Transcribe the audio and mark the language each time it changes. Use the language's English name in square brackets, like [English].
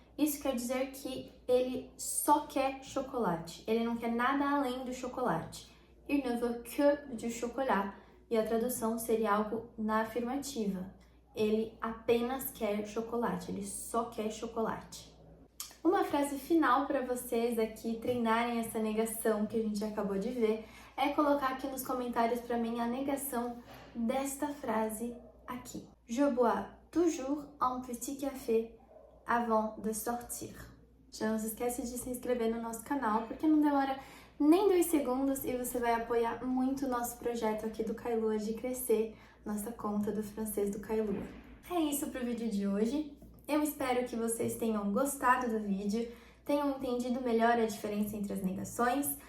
[Portuguese] Isso quer dizer que ele só quer chocolate. Ele não quer nada além do chocolate. [French] Il ne veut que du chocolat. [Portuguese] E a tradução seria algo na afirmativa. Ele apenas quer chocolate. Ele só quer chocolate. Uma frase final para vocês aqui treinarem essa negação que a gente acabou de ver é colocar aqui nos comentários para mim a negação desta frase aqui. [French] Je bois toujours un petit café avant de sortir. [Portuguese] Já não se esquece de se inscrever no nosso canal, porque não demora nem 2 segundos e você vai apoiar muito o nosso projeto aqui do Kailua de crescer nossa conta do francês do Kailua. É isso para o vídeo de hoje. Eu espero que vocês tenham gostado do vídeo, tenham entendido melhor a diferença entre as negações.